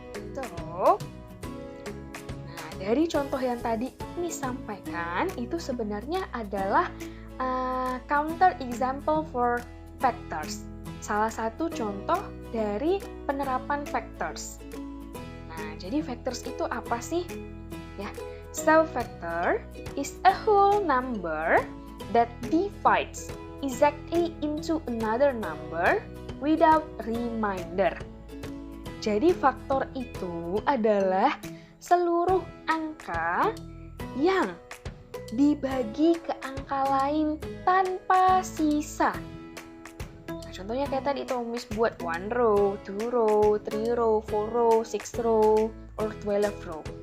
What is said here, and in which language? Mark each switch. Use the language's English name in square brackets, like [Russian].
[Indonesian] So, nah dari contoh yang tadi Miss sampaikan, itu sebenarnya adalah [English] counter example for factors. [Indonesian] Salah satu contoh dari penerapan factors. Nah, jadi factors itu apa sih? Ya, [English] so factor is a whole number that divides exactly into another number without remainder. [Indonesian] Jadi faktor itu adalah seluruh angka yang dibagi ke angka lain tanpa sisa. contohnya kayak tadi tuh Miss buat 1 row, 2 row, 3 row, 4 row, 6 row, or 12 row.